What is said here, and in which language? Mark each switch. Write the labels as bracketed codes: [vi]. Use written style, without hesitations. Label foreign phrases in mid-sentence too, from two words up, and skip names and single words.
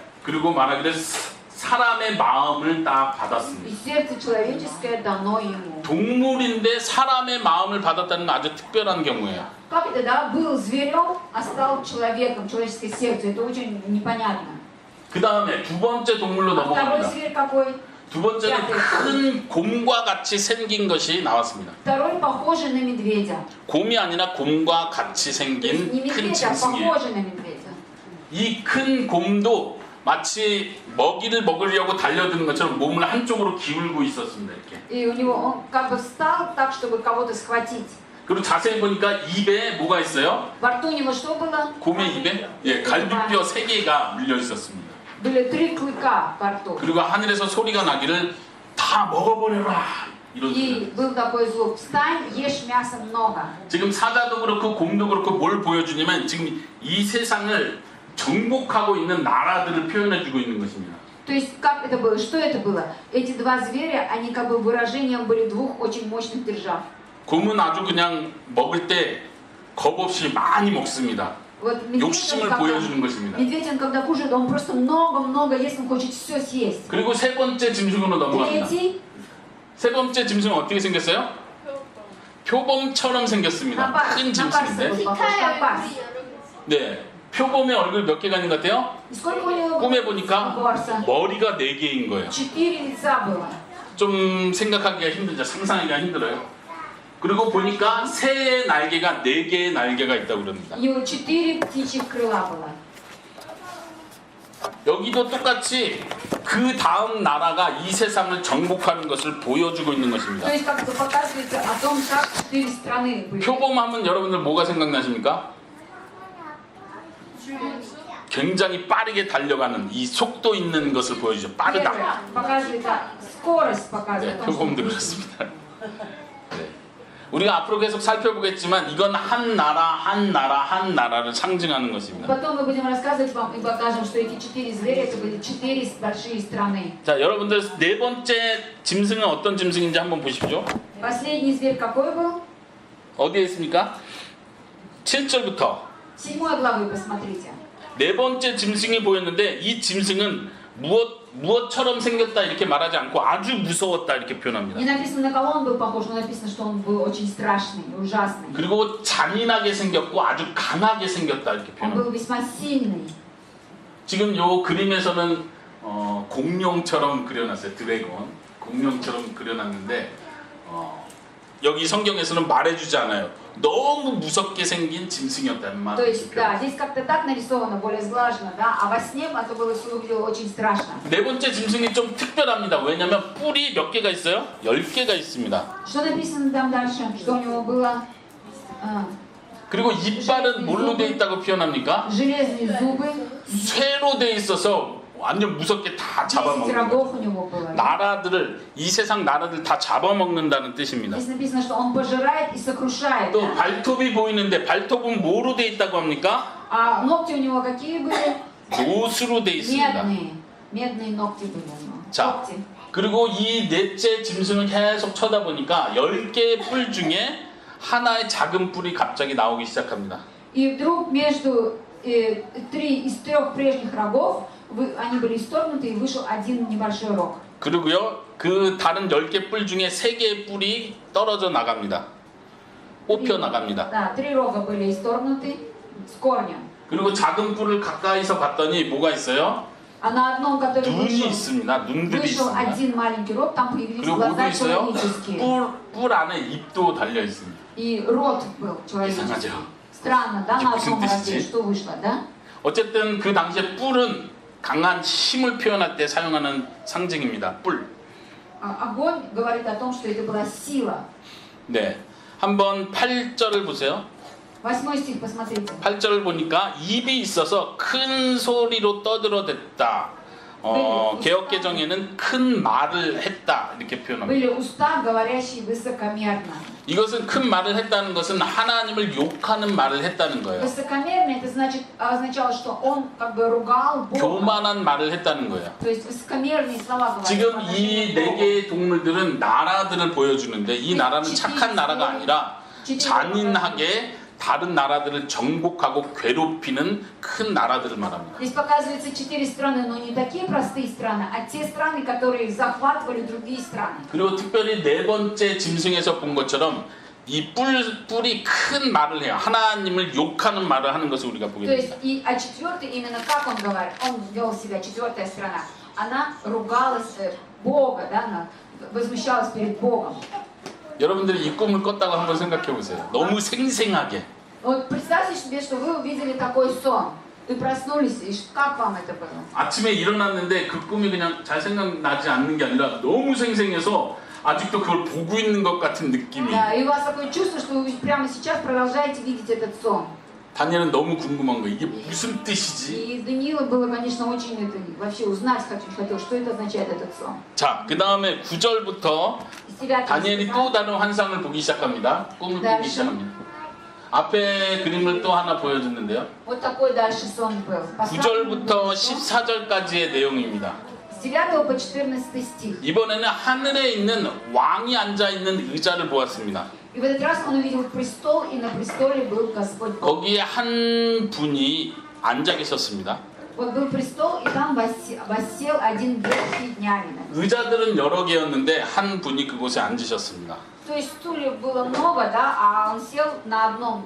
[ko] 그리고 말하기를 사람의 마음을 다 [ru] и [ko] 받았습니다. [ru] сердце человеческое дано ему. [ko] 동물인데 사람의 마음을 받았다는 건 아주 특별한 경우예요. [ru] Как это, да? Был зверем, а стал человеком, человеческое сердце. Это очень непонятно. [ko] 그 다음에 두 번째 동물로 [ru] А второй [ko] 넘어갑니다. [ru] зверь какой? [ko] 두 번째는 큰 곰과 같이 생긴 것이 나왔습니다. [ru] Второй похожий на медведя. [ko] 곰이 아니라 곰과 같이 [ru] То есть не [ko] 생긴 큰 [ru] медведь, а [ko] 짐승이에요. [ru] похожий на медведя. [ko] 이 큰 곰도 마치 먹이를 먹으려고 달려드는 것처럼 몸을 한쪽으로 기울고 있었습니다. 이렇게. [ru] И у него он как бы встал так, чтобы кого-то схватить. [ko] 그리고 자세히 보니까 입에 뭐가 있어요? [ru] Во рту у него что было? [ko] 곰의 입에 예, 갈비뼈 3개가 물려 있었습니다. [ru] Были 3 клыка во рту. [ko] 그리고 하늘에서 소리가 나기를 다 먹어버려라 이런 소리. [ru] И был такой звук: встань, ешь мяса много. [ko] 지금 사자도 그렇고 곰도 그렇고 뭘 보여주냐면 지금 이 세상을 정복하고 있는 나라들을 표현해주고 있는 것입니다. [ru] То есть как это было? Что это было? Эти два зверя, они как бы выражением были двух очень мощных держав. [ko] 곰은 아주 그냥 먹을 때 겁 없이 많이 먹습니다. [ru] Вот [ko] 욕심을 보여주는 것입니다. [ru] медведь, он когда кушает, он просто много-много ест, он хочет все съесть. [ko] 그리고 세 번째 짐승으로 넘어갑니다. [ru] Третий, [ko] 세 번째 짐승은 어떻게 생겼어요? 표범처럼 생겼습니다. 큰 [ru] на барса [ko] 짐승인데. [ru] был похож, как барс. [ko] 네, 표범의 얼굴 몇 개가 있는 것 같아요? [ru] И сколько у него [ko] 꿈에 [ru] было [ko] 보니까 [ru] барса? [ko] 머리가 4개인 거예요. [ru] 4 лица было. [ko] 좀 생각하기가 힘들죠. 상상하기가 힘들어요. 그리고 보니까 새의 날개가 4개의 날개가 있다고 그럽니다. [ru] У него 4 птичьих крыла было. [ko] 여기도 똑같이 그 다음 나라가 이 세상을 정복하는 것을 보여주고 있는 [ru] То [ko] 것입니다. [ru] есть как бы показывается о том, как 4 страны были. [ko] 표범하면 여러분들 뭐가 생각나십니까? 굉장히 빠르게 달려가는 이 속도 있는 것을 보여주죠. 빠르다. [ru] Первое, показывается скорость, [ko] 네, [ru] показывает. [ko] 표범도 그렇습니다. 네. 우리가 앞으로 계속 살펴보겠지만 이건 한 나라를 상징하는 것입니다. [ru] Потом мы будем рассказывать вам и покажем, что эти 4 зверя, это были 4 большие страны. [ko] 자, 여러분들 네 번째 짐승은 어떤 짐승인지 한번 보십시오. [ru] Последний зверь какой был? [ko] 어디에 있습니까? 7절부터 [ru] 7 главы посмотрите. [ko] 네 번째 짐승이 보였는데 이 짐승은 무엇처럼 생겼다 이렇게 말하지 않고 아주 무서웠다 이렇게 표현합니다. [ru] Не написано, на кого он был похож, но написано, что он был очень страшный, ужасный. [ko] 그리고 잔인하게 생겼고 아주 강하게 생겼다 이렇게 [ru] Он [ko] 표현합니다. [ru] был весьма сильный. [ko] 지금 요 그림에서는 공룡처럼 그려놨어요. 드래곤 공룡처럼 그려놨는데 여기 성경에서는 말해주지 않아요. 너무 무섭게 생긴 짐승이었다는 [ru] То [ko] 말을 [ru] есть, да, здесь как-то так нарисовано, более сглажено, да, а во сне это было все выглядело очень страшно. [ko] 네 번째 짐승이 좀 특별합니다. 왜냐하면 뿔이 몇 개가 있어요? 10개가 있습니다. [ru] Что написано там дальше? Что у него было? [ko] 그리고 이빨은 뭘로 돼 있다고 표현합니까? [ru] Железные зубы, [ko] 쇠로 돼 있어서 완전 무섭게 다 [ru] 10 [ko] 잡아먹는 거예요. [ru] рогов у него было. [ko] 나라들을 이 세상 나라들 다 잡아먹는다는 뜻입니다. [ru] Здесь написано, что он пожирает и сокрушает. [ko] 또 발톱이 보이는데 발톱은 뭐로 돼 있다고 합니까? [ru] А ногти у него какие были? [ko] 노수로 돼 있습니다. [ru] Медные ногти были у него. [ko] 자, [ru] Ногти. [ko] 그리고 이 넷째 짐승을 계속 쳐다보니까 10개의 뿔 중에 하나의 작은 뿔이 갑자기 나오기 시작합니다. [ru] И вдруг между 3 из 3 прежних рогов они были исторгнуты, и вышел один небольшой рог. [ko] 그리고요, 그 다른 10개 뿔 중에 3개의 뿔이 떨어져 나갑니다. 뽑혀 나갑니다. [ru] Да, 3 рога были исторгнуты с корнем. [ko] 그리고 작은 뿔을 가까이서 봤더니 뭐가 있어요? [ru] А на одном, который [ko] 눈이 있습니다. 눈들이 [ru] вышел [ko] 있습니다. [ru] один маленький рог, там появились [ko] 그리고 뭐도 [ru] глаза [ko] 있어요? [ru] человеческие. [ko] 뿔 안에 입도 달려 있습니다. [ru] И рот был человеческий. [ko] 이상하죠? [ru] Странно, да, [ko] 이게 [ru] на [ko] 무슨 [ru] одном роге, [ko] 뜻이지? [ru] что вышло, да? [ko] 어쨌든 그 당시에 뿔은 강한 힘을 표현할 때 사용하는 상징입니다. 뿔. [ru] Огонь говорит о том, что это была сила. [ko] 네. 한번 8절을 보세요. [ru] 8 стих, посмотрите. [ko] 8절을 보니까 입이 있어서 큰 소리로 떠들어댔다. 개역 개정에는 큰 말을 했다 이렇게 표현합니다. [ru] были уста, говорящие высокомерно. [ko] 이것은 큰 말을 했다는 것은 하나님을 욕하는 말을 했다는 거예요. [ru] Высокомерно это значит, означало, что он как бы ругал Бога. [ko] 교만한 말을 했다는 거예요. [ru] То есть высокомерные слова говорили. [ko] 지금 [ru] по [ko] 이 [ru] отношению к [ko] 네 [ru] Богу. [ko] 개의 동물들은 나라들을 보여주는데 이 나라는 착한 나라가 아니라 잔인하게 다른 나라들을 정복하고 괴롭히는 큰 나라들을 말합니다. [ru] Здесь показывается 4 страны, но не такие простые страны, а те страны, которые захватывали другие страны. [ko] 그리고 특별히 네 번째 짐승에서 본 것처럼 이 뿔이 큰 말을 해요. 하나님을 욕하는 말을 하는 것을 우리가 보게 [ru] То [ko] 됩니다. [ru] есть, а 4-й, именно как он говорит, он вел себя, 4-я страна, она ругалась Бога, да, она возмущалась перед Богом. [ko] 여러분들이 이 꿈을 꿨다고 한번 생각해 보세요. 너무 생생하게. [ru] Вот представьте себе, что вы увидели такой сон, вы проснулись, и как вам это было? [ko] 아침에 일어났는데 그 꿈이 그냥 잘 생각나지 않는 게 아니라 너무 생생해서 아직도 그걸 보고 있는 것 같은 느낌이. [ru] Да, и у вас такое чувство, что вы прямо сейчас продолжаете видеть этот сон. [ko] 다니엘은 너무 궁금한 거예요. 이게 무슨 뜻이지? [ru] И Даниилу было, конечно, очень это, вообще узнать хотел, что это означает этот сон. [ko] 자, 그 다음에 9절부터 [ru] И 9-й [ko] 다니엘이 [ru] стих. [ko] 또 다른 환상을 보기 시작합니다. 꿈을 보기 시작합니다. 앞에 그림을 또 하나 보여줬는데요. [ru] Вот такой дальше сон был. [ko] 9절부터 14절까지의 내용입니다. [ru] С 9 по 14 стих. [ko] 이번에는 하늘에 있는 왕이 앉아있는 의자를 보았습니다. [ru] И в этот раз он увидел престол, и на престоле был Господь Бог. [ko] 거기에 한 분이 앉아 계셨습니다. [ru] Вот был престол, и там воссел один ветхий днянин. [ko] 의자들은 여러 개였는데 한 분이 к곳에 앉으셨습니다. [ru] То есть стульев было много, да, а он сел на одном.